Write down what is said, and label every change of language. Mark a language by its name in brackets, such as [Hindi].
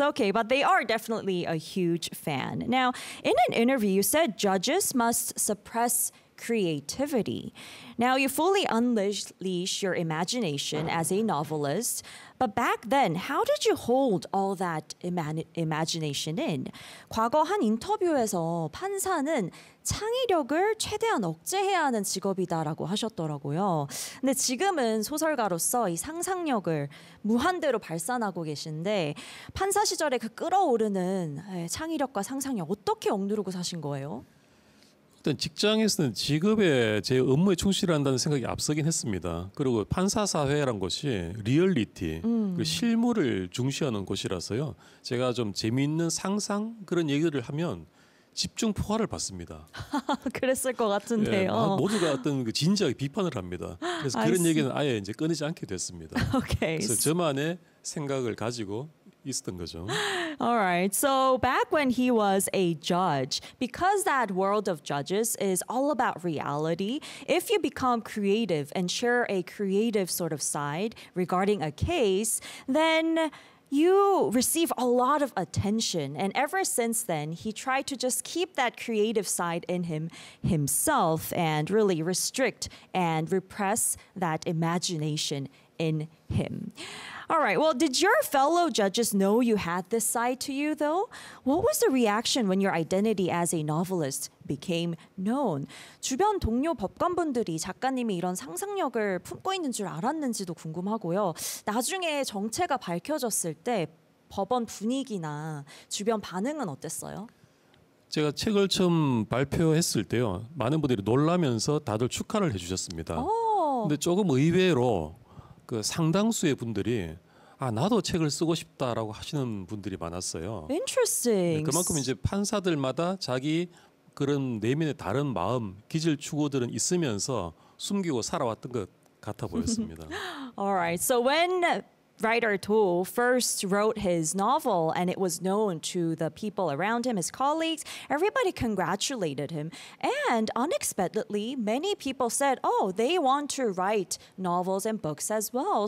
[English] Okay, but they are definitely a huge fan. Now, in an interview, you said judges must suppress creativity. Now you fully unleash your imagination as a novelist, but back then, how did you hold all that imagination in? [Korean] 과거 한 인터뷰에서 판사는 창의력을 최대한 억제해야 하는 직업이다라고 하셨더라고요. 근데 지금은 소설가로서 이 상상력을 무한대로 발산하고 계신데, 판사 시절에 그 끌어오르는 창의력과 상상력 어떻게 억누르고 사신 거예요? 일단 직장에서는 직업에 제 업무에 충실한다는 생각이 앞서긴 했습니다. 그리고 판사사회란 곳이 리얼리티, 실물을 중시하는 곳이라서요. 제가 좀 재미있는 상상 그런 얘기를 하면 집중 포화를 받습니다. 그랬을 것 같은데요. 예, 모두가 어떤 그 진지하게 비판을 합니다. 그래서 그런 얘기는 아예 이제 꺼내지 않게 됐습니다. 그래서 저만의 생각을 가지고 있었던 거죠. [English] All right. So back when he was a judge, because that world of judges is all about reality, if you become creative and share a creative sort of side regarding a case, then you receive a lot of attention. And ever since then, he tried to just keep that creative side in himself and really restrict and repress that imagination in him. All right. Well, did your fellow judges know you had this side to you, though? What was the reaction when your identity as a novelist became known? [Korean] 주변 동료 법관분들이 작가님이 이런 상상력을 품고 있는 줄 알았는지도 궁금하고요. 나중에 정체가 밝혀졌을 때 법원 분위기나 주변 반응은 어땠어요? 제가 책을 처음 발표했을 때요. 많은 분들이 놀라면서 다들 축하를 해주셨습니다. 근데 조금 의외로 그 상당수의 분들이 아 나도 책을 쓰고 싶다라고 하시는 분들이 많았어요. [English] Interesting. [Korean] 그만큼 이제 판사들마다 자기 그런 내면의 다른 마음, 기질 추구들은 있으면서 숨기고 살아왔던 것 같아 보였습니다. [English] All right. So when writer Do first wrote his novel and it was known to the people around him, his colleagues, everybody congratulated him. And unexpectedly, many people said, oh, they want to write novels and books as well.